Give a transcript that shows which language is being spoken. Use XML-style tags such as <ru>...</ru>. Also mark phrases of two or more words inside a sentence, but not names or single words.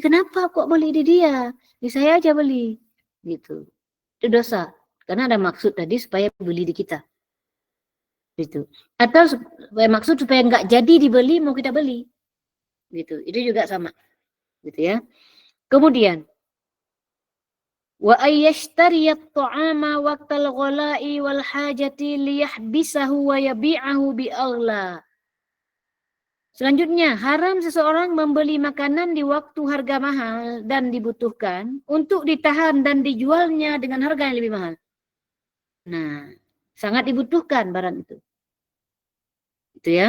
<id>Kenapa kok beli di dia? Di saya aja beli. Gitu. Itu dosa. Karena ada maksud tadi supaya beli di kita. Gitu. Atau maksud supaya nggak jadi dibeli, mau kita beli. Gitu. Itu juga sama. Gitu ya.</id> <ar>Kemudian وأن يشتري الطعام وقت الغلاء والحاجة ليحبسه ويبيعه بأغلى.</ar> <id>Selanjutnya, haram seseorang membeli makanan di waktu harga mahal dan dibutuhkan untuk ditahan dan dijualnya dengan harga yang lebih mahal. Nah, sangat dibutuhkan barang itu. Gitu ya.</id>